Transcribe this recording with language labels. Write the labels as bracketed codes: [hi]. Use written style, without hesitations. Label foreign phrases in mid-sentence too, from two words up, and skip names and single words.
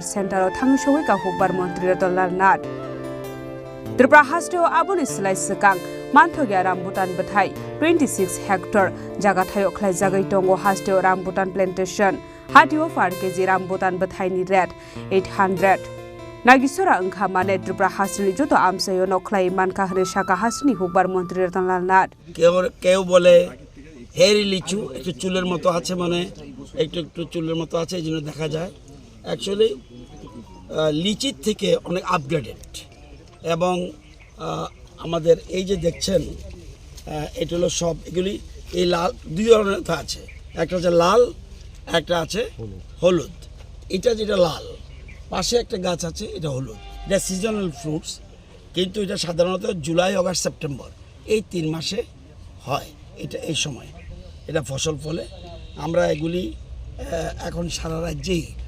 [trp] Centero Thangwi Sogwikha Hukbar Mantri Ratanlal Nath Tripura Hasteo Abono Slai Sakang Manthogia Rambutan Bwthai 26 hectare jaga thayo Khlaijakha tongo Hasteo [en] Rambutan Plantation [trp] Hatio 4 kg Rambutan Bwthai ni rate 800 Nagicherra Munkha mane Tripura Hasteo joto amsayo no Khlaiman ka Khlaijakha Hasteo Hukbar Mantri Ratanlal Nath [bn] কেউ বলে হেরি লিচু একটু চুলের মতো আছে মানে একটু চুলের মতো আছে এইজন্য দেখা যায় অ্যাকচুয়ালি লিচির থেকে অনেক আপগ্রেডেড এবং আমাদের এই যে দেখছেন এটা হলো সব এগুলি এই লাল দুই ধরনের আছে একটা হচ্ছে লাল একটা আছে হলুদ এটা যেটা লাল পাশে একটা গাছ আছে এটা হলুদ এটা [en] seasonal fruits [bn] কিন্তু এটা সাধারণত জুলাই আগস্ট সেপ্টেম্বর এই 3 মাসে হয় এটা এই সময় এটা ফসল ফলে আমরা এগুলি এখন সারা রাজ্যেই